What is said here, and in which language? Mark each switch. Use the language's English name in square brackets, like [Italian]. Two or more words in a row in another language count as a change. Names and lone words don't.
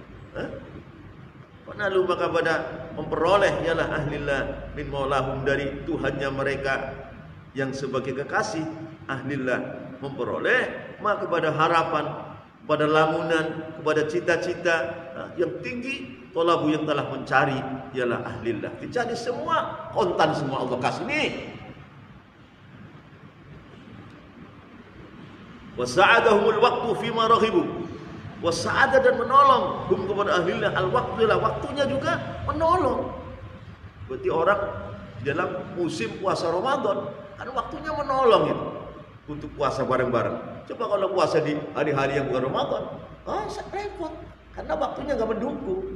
[Indonesian] Fanalu maka pada memperoleh ialah [Arabic] ahlillah min maulahum [Indonesian] dari Tuhannya mereka yang sebagai kekasih ahlillah, memperoleh maka kepada harapan, pada lamunan, kepada cita-cita yang tinggi, tolabu yang telah mencari ialah ahlillah. Dicari semua, kontan semua Allah kasih nih. [Arabic] وساعدهم الوقت فيما رغبوا. [Indonesian] Wasa'ada dan menolong hum kepada ahlillah al-waqtu lah, waktunya juga menolong. Berarti orang dalam musim puasa Ramadan kan waktunya menolong itu untuk puasa bareng-bareng. Coba kalau puasa di hari-hari yang bukan Ramadan, repot karena waktunya enggak mendukung.